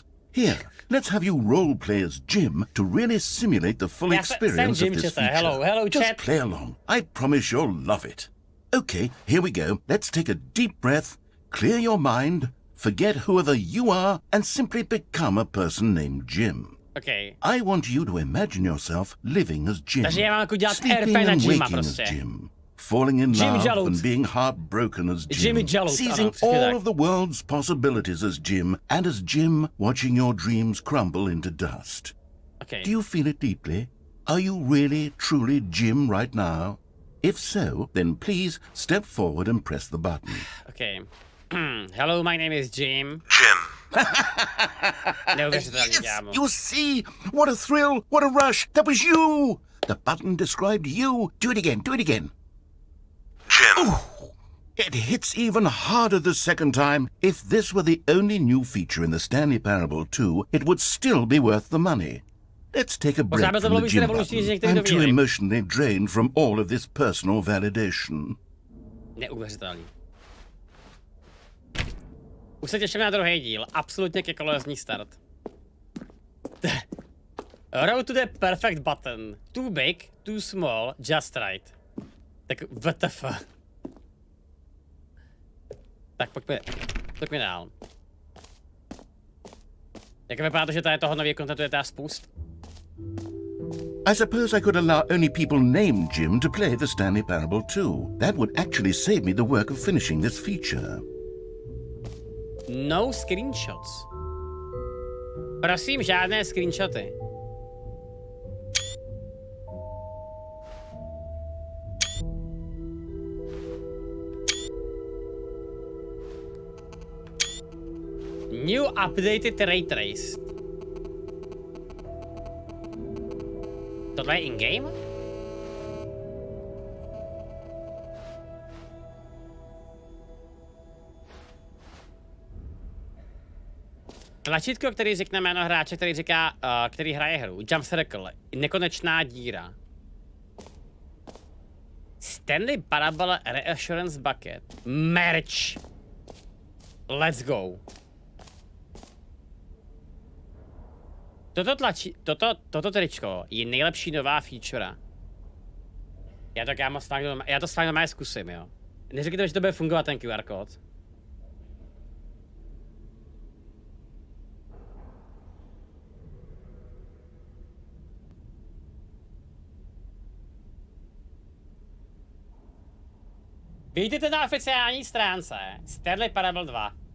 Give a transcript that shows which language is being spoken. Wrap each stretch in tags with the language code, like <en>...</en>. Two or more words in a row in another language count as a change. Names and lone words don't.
<en>Here, let's have you role-play as Jim to really simulate the full experience of this feature. Hello, Just chat. play along. I promise you'll love it. Okay, here we go. Let's take a deep breath, clear your mind, forget whoever you are, and simply become a person named Jim. Okay. I want you to imagine yourself living as Jim,</en> <cs>Takže já mám jako dělat</cs> <en>sleeping</en> <cs>RP na</cs> <en>and</en> <cs>Jima</cs> <en>waking</en> <cs>prostě.</cs> <en>as Jim, falling in</en> <cs>Jimmy</cs> <en>love</en> <cs>Jallout.</cs> <en>and being heartbroken as Jim,</en> <cs>Jimmy Jallout,</cs> <en>seizing</en> <cs>ano, přesně</cs> <en>all</en> <cs>tak.</cs> <en>of the world's possibilities as Jim, and as Jim watching your dreams crumble into dust. Okay. Do you feel it deeply? Are you really, truly Jim right now? If so, then please step forward and press the button. Okay. Hello, my name is Jim. Jim.</en> <cs>Neuvěřitelný,</cs> <en>Yes,</en> <cs>kámo.</cs> <en>you see? What a thrill! What a rush! That was you! The button described you. Do it again. Do it again. Jim. It hits even harder the second time. If this were the only new feature in the Stanley Parable 2, it would still be worth the money. Let's take a break from the gym button. I'm too emotionally drained from all of this personal validation.</en> <cs>Neuvěřitelný. Už se těším na druhý díl. Absolutně kekolezní start.</cs> <en>Road to the perfect button. Too big, too small, just right.</en> <cs>Tak WTF. Tak pojďme dál. Jak vypadá to, že tady toho nového kontentu je teda spousta?</cs> <en>I suppose I could allow only people named Jim to play the Stanley Parable 2. That would actually save me the work of finishing this feature. No screenshots.</en> <cs>Prosím, žádné screenshoty.</cs> <en>New updated ray trace.</en> <cs>Tohle je in-game? Tlačítko, který řekne jméno hráče, který říká, který hraje hru.</cs> <en>Jump circle.</en> <cs>Nekonečná díra.</cs> <en>Stanley Parable Reassurance Bucket. Merch. Let's go.</en> <cs>Toto tričko je nejlepší nová feature. Já to s vámi zkusím, jo. Neříkejte, že to bude fungovat ten QR kód. Vidíte na oficiální stránce Stanley Parable 2.</cs>